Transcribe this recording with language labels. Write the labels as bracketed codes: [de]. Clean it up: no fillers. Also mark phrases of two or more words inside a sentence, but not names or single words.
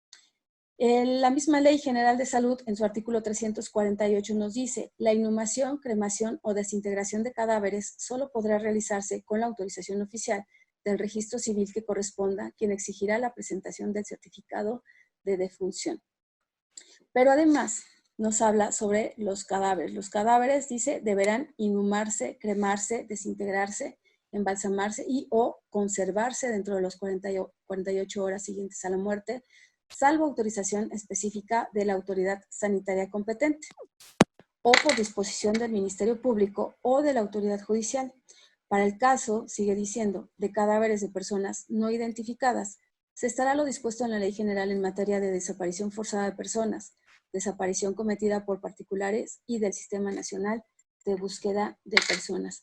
[es] La misma Ley General de Salud, en su artículo 348, nos dice, la inhumación, cremación o desintegración de cadáveres solo podrá realizarse con la autorización oficial del registro civil que corresponda, quien exigirá la presentación del certificado de defunción. Pero además nos habla sobre los cadáveres. Los cadáveres, dice, deberán inhumarse, cremarse, desintegrarse, embalsamarse y o conservarse dentro de los 48 horas siguientes a la muerte, salvo autorización específica de la autoridad sanitaria competente o por disposición del Ministerio Público o de la autoridad judicial. Para el caso, sigue diciendo, de cadáveres de personas no identificadas, se estará lo dispuesto en la Ley General en materia de desaparición forzada de personas, desaparición cometida por particulares y del Sistema Nacional de Búsqueda de Personas.